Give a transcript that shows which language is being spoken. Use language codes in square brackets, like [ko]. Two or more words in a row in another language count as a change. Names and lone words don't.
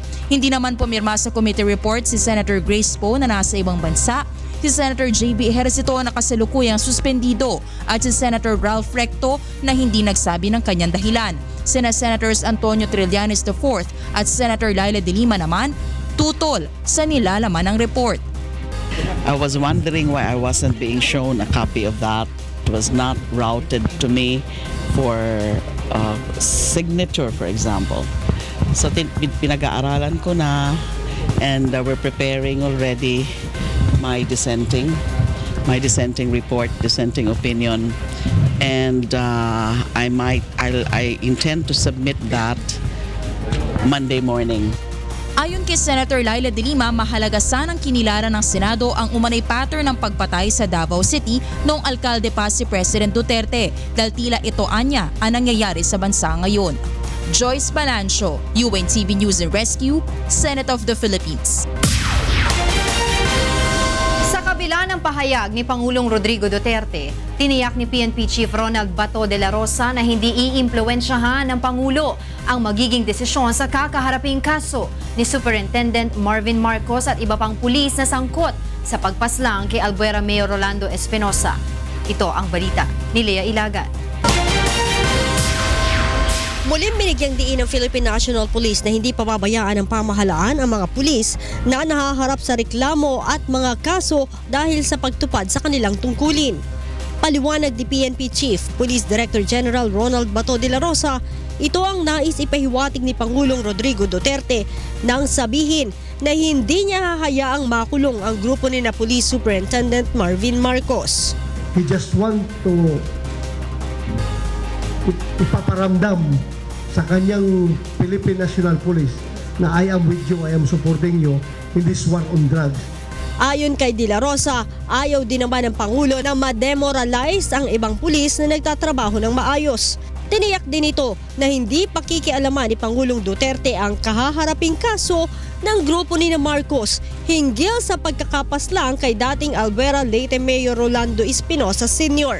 [tl] Hindi naman pumirma sa committee report si Senator Grace Poe na nasa ibang bansa, si Senator J.B. Ejercito na kasalukuyang suspendido at si Senator Ralph Recto na hindi nagsabi ng kanyang dahilan. Sina Senators Antonio Trillanes IV at Senator Laila de Lima naman tutol sa nilalaman ng report. [en] I was wondering why I wasn't being shown a copy of that. It was not routed to me for signature, for example. [tl] So pinag-aaralan ko na [en] and we're preparing already my dissenting report, dissenting opinion, and I intend to submit that Monday morning. [tl] Ayon kay Senator Laila De Lima, mahalaga sanang kinilaran ng Senado ang umanay pattern ng pagpatay sa Davao City noong alkalde pa si President Duterte dahil tila ito anya ang nangyayari sa bansa ngayon. Joyce Balancio, UNTV News and Rescue, Senate of the Philippines. Sa kabila ng pahayag ni Pangulong Rodrigo Duterte, tiniyak ni PNP Chief Ronald Bato de la Rosa na hindi iimpluwensyahan ng Pangulo ang magiging desisyon sa kakaharaping kaso ni Superintendent Marvin Marcos at iba pang pulis na sangkot sa pagpaslang kay Albuera Mayor Rolando Espinosa. Ito ang balita ni Lea Ilagan. Muling binigyang diin ng Philippine National Police na hindi pababayaan ng pamahalaan ang mga pulis na nahaharap sa reklamo at mga kaso dahil sa pagtupad sa kanilang tungkulin. Paliwanag ni PNP Chief Police Director General Ronald Bato de la Rosa, ito ang nais ipahiwatig ni Pangulong Rodrigo Duterte nang sabihin na hindi niya hahayaang makulong ang grupo ni na Police Superintendent Marvin Marcos. [en] He just want to [tl] ipaparamdam sa kanyang [en] Philippine National Police na I am with you, I am supporting you in this war on drugs. [tl] Ayon kay De la Rosa, ayaw din naman ng Pangulo na ma-demoralize ang ibang pulis na nagtatrabaho ng maayos. Tiniyak din ito na hindi pakikialaman ni Pangulong Duterte ang kahaharaping kaso ng grupo ni na Marcos hinggil sa pagkakapaslang kay dating Albuera Leyte Mayor Rolando Espinosa Sr.